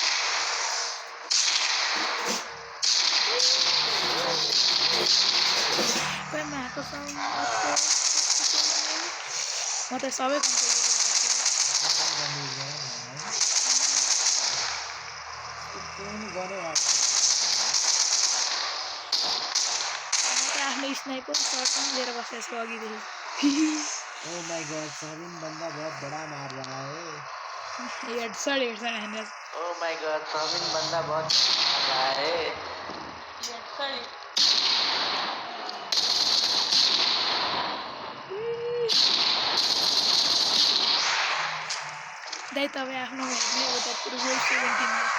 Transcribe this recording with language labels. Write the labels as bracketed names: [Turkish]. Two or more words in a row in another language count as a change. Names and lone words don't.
[Nepali] म त सबै आफ्नो [English] sniper shirt [Nepali] लिएर बसेको छु अघिदेखि [English] Oh my god, [Hindi] Sabin बंदा बहुत बड़ा मार रहा है [Nepali] हेडशॉट हान्दा [English] Oh my god, [Hindi] Sabin बंदा बहुत मार रहा है [Nepali] दाइ तपाईँ आफ्नो हेर्ने उता फुटबल 17